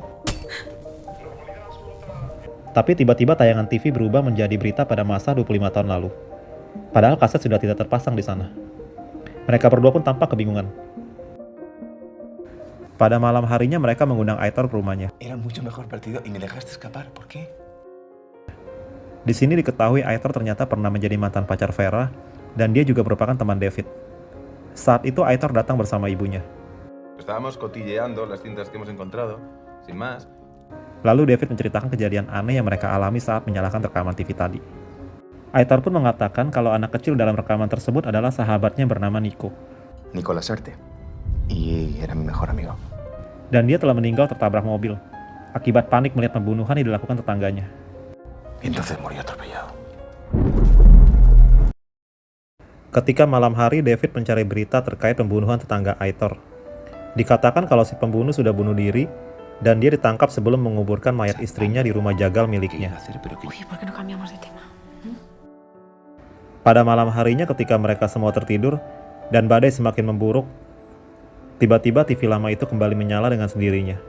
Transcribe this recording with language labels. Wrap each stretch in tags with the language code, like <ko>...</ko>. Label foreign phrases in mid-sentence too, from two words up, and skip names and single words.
<id>Tapi tiba-tiba tayangan TV berubah menjadi berita pada masa 25 tahun lalu. Padahal kaset sudah tidak terpasang di sana. Mereka berdua pun tampak kebingungan. Pada malam harinya mereka mengundang Aitor ke rumahnya.</id> <es>Era mucho mejor partido y me dejaste escapar. ¿Por qué?</es> <id>Di sini diketahui Aitor ternyata pernah menjadi mantan pacar Vera, dan dia juga merupakan teman David. Saat itu Aitor datang bersama ibunya.</id> <es>Estábamos cotilleando las cintas que hemos encontrado, sin más.</es> <id>Lalu David menceritakan kejadian aneh yang mereka alami saat menyalakan rekaman TV tadi. Aitor pun mengatakan kalau anak kecil dalam rekaman tersebut adalah sahabatnya bernama Nico.</id> <es>Nico Lasarte. Y era mi mejor amigo.</es> <id>Dan dia telah meninggal tertabrak mobil, akibat panik melihat pembunuhan yang dilakukan tetangganya.</id> <es>Y entonces murió atropellado.</es> <id>Ketika malam hari, David mencari berita terkait pembunuhan tetangga Aitor. Dikatakan kalau si pembunuh sudah bunuh diri, dan dia ditangkap sebelum menguburkan mayat istrinya di rumah jagal miliknya. Pada malam harinya ketika mereka semua tertidur, dan badai semakin memburuk, tiba-tiba TV lama itu kembali menyala dengan sendirinya.</id>